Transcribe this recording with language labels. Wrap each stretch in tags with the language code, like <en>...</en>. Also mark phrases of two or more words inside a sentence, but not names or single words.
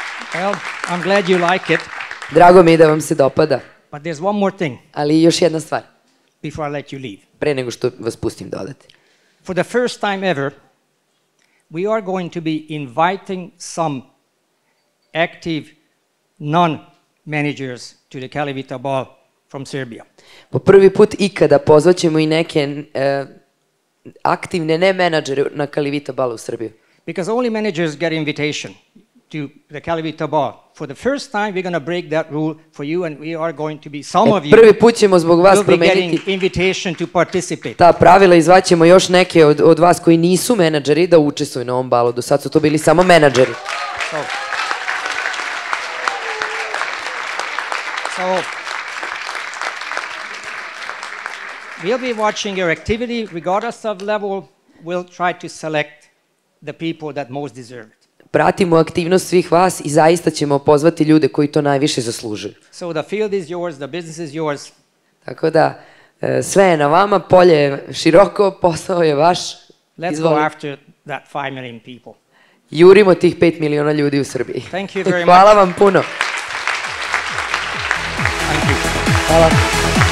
<en>Well, I'm glad you like it,</en> <sr>Drago mi je da vam se dopada,</sr> <en>but there's one more thing</en> <sr>ali još jedna stvar,</sr> <en>before I let you leave.</en> <sr>pre nego što vas pustim da odete.</sr> <en>For the first time ever, we are going to be inviting some active non-managers to the Calivita ball from Serbia.</en> <sr>Po prvi put ikada pozvaćemo i neke aktivne ne menadžere na Calivita balu u Srbiju.</sr> <en>Because only managers get invitation to the Calivita ball. For the first time, we're going to break that rule for you, and we are going to be, some of you</en> <sr>Prvi put ćemo zbog vas</sr> <en>will be getting</en> <sr>promeniti</sr> <en>invitation to participate.</en> <sr>ta pravila i zvaćemo još neke od vas koji nisu menadžeri da učestvuju na ovom balu. Do sad su to bili samo menadžeri.</sr> <en>So we'll be watching your activity, regardless of level. We'll try to select the people that most deserve it.</en> <sr>Pratimo aktivnost svih vas i zaista ćemo pozvati ljude koji to najviše zaslužuju.</sr> <en>So the field is yours, the business is yours.</en> <sr>Tako da, sve je na vama, polje je široko, posao je vaš.</sr> <en>Let's go after that 5 million people.</en> <sr>Jurimo tih 5 miliona ljudi u Srbiji.</sr> <en>Thank you very much.</en> <sr>Hvala vam puno.</sr> <en>Thank you.</en> <sr>Hvala.</sr>